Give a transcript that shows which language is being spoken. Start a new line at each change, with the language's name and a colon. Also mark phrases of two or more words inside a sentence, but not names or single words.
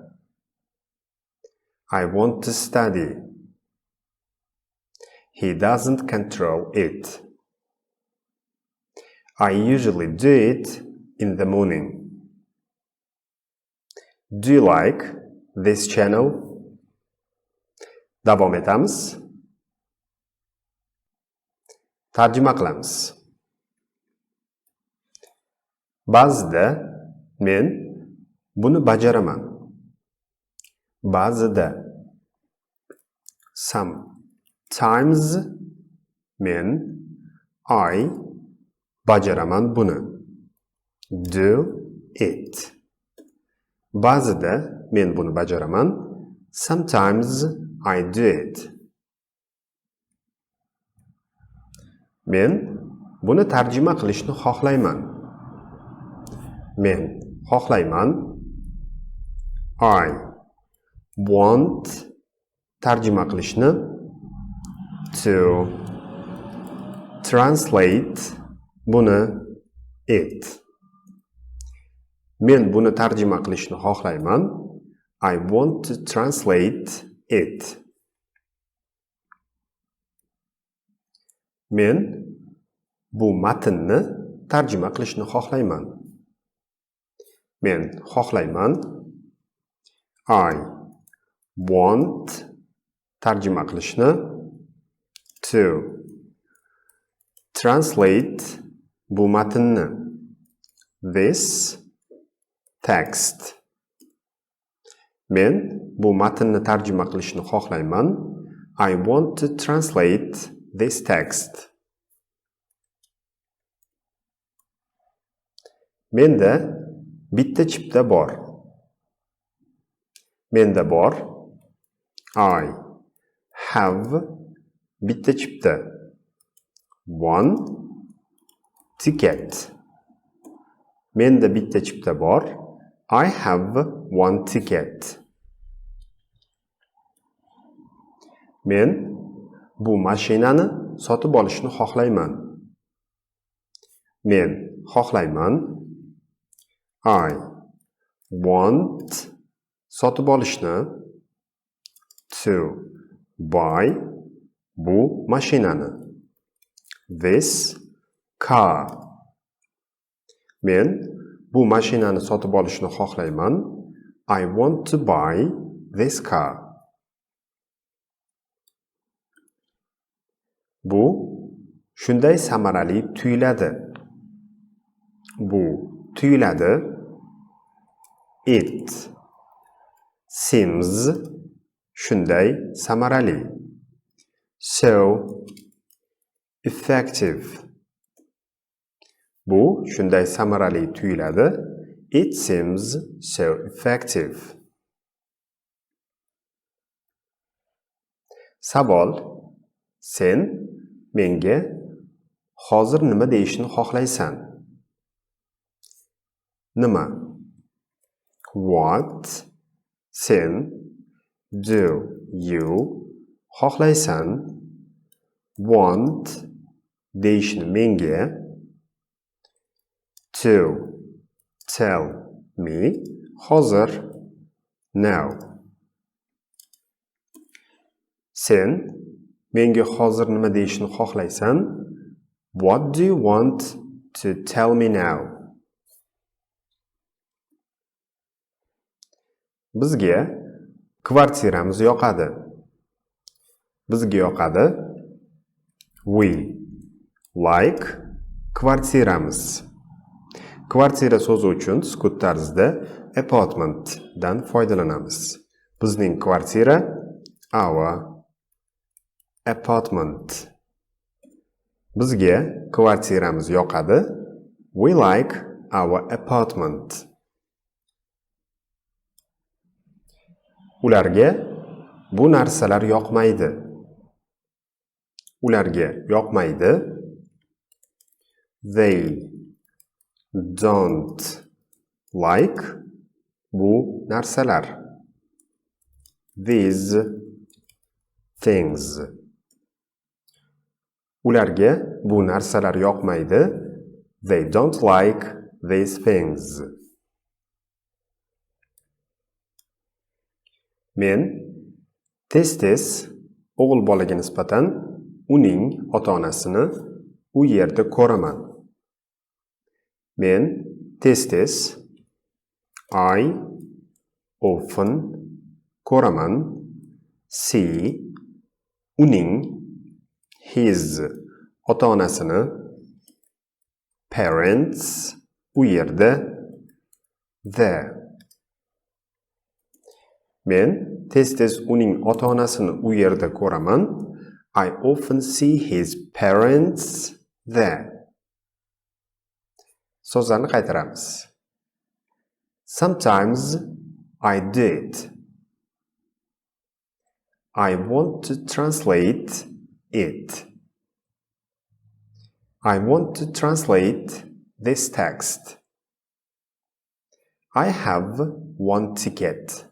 English: I want to study. He doesn't control it. I usually do it in the morning. Do you like this channel?
Uzbek: Davom etamiz. Tarjima qilamiz. Ba'zida men buni bajaraman. Ba'zida. Sometimes men I bajaraman buni.
English: Do it.
Uzbek: Ba'zida men buni bajaraman.
English: Sometimes I do it.
Uzbek: Men buni tarjima qilishni xohlayman. Men xohlayman.
English: I want
Uzbek: tarjima qilishni.
English: To translate buni it.
Uzbek: Men buni tarjima qilishni xohlayman.
English: I want to translate it.
Uzbek: Men bu matnni tarjima qilishni xohlayman. Men xohlayman.
English: I want
Uzbek: tarjima qilishni.
English: To translate
Uzbek: bu matnni.
English: This text.
Uzbek: Men bu matnni tarjima qilishni xohlayman.
English: I want to translate this text.
Uzbek: Menda bitta chipta bor. Menda bor.
English: I have
Uzbek: bitta chipta.
English: One ticket.
Uzbek: Menda bitta chipta bor.
English: I have one ticket.
Uzbek: Men bu mashinani sotib olishni xohlayman. Men xohlayman.
English: I want
Uzbek: sotib olishni.
English: To buy
Uzbek: bu mashinani.
English: This car.
Uzbek: Men bu mashinani sotib olishni xohlayman.
English: I want to buy this car.
Uzbek: Bu shunday samarali tuyuladi. Bu tuyuladi.
English: It seems
Uzbek: shunday samarali.
English: So effective.
Uzbek: Bu shunday samarali tuyuladi.
English: It seems so effective.
Uzbek: Savol: sen menga hozir nima deyishni xohlaysan? Nima?
English: What?
Uzbek: Sen
English: do you
Uzbek: xohlaysan? Want deyishni menga.
English: to tell me hozir now.
Uzbek: Sen menga hozir nima deyishni xohlaysan?
English: What do you want to tell me now?
Uzbek: Bizga kvartiramiz yoqadi. Bizga yoqadi.
English: We like
Uzbek: kvartiramiz. Kvartira so'zi uchun sukut tarzida apartment dan foydalanamiz. Bizning kvartira
English: our apartment.
Uzbek: Bizga kvartiramiz yoqadi.
English: We like our apartment.
Uzbek: Ularga bu narsalar yoqmaydi. Ularga yoqmaydi.
English: They don't like
Uzbek: bu narsalar.
English: These things.
Uzbek: Ularga bu narsalar yoqmaydi.
English: They don't like these things.
Uzbek: Men tez-tez o'g'il bolaga nisbatan uning ota-onasini u yerda ko'raman. Men tez-tez
English: I often
Uzbek: ko'raman see uning his ota-onasini parents u yerda there. Men tez-tez uning ota-onasini u yerda ko'raman.
English: I often see his parents there.
Uzbek: So'zlarni qaytaramiz.
English: Sometimes I did. I want to translate it. I want to translate this text. I have one ticket.